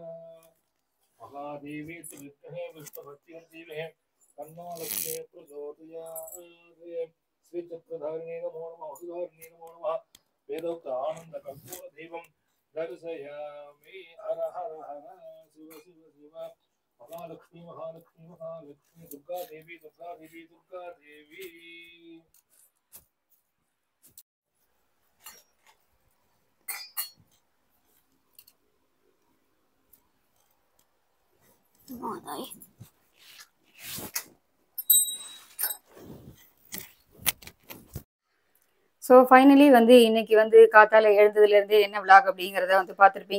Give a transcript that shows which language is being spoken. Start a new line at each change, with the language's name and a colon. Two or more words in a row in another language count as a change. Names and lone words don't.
Sanskrit: महादेवी विद्महे विष्णुभक्तिर्धीमहि तन्नो लक्ष्मी प्रचोदयात्. श्रीचक्रधारिणे नमो नमः वसुधारिणे नमो नमः वेदोक्त आनंद कर्पूर दीपं दर्शयामि हर हर हर शिव शिव शिव महालक्ष्मी महालक्ष्मी महालक्ष्मी दुर्गा देवी दुर्गा देवी दुर्गा देवी மாதாய்.
Tamil: ஸோ ஃபைனலி வந்து இன்னைக்கு வந்து காத்தால எழுந்ததுலேருந்தே என்ன விளாக் அப்படிங்கிறத வந்து பார்த்துருப்பீங்க.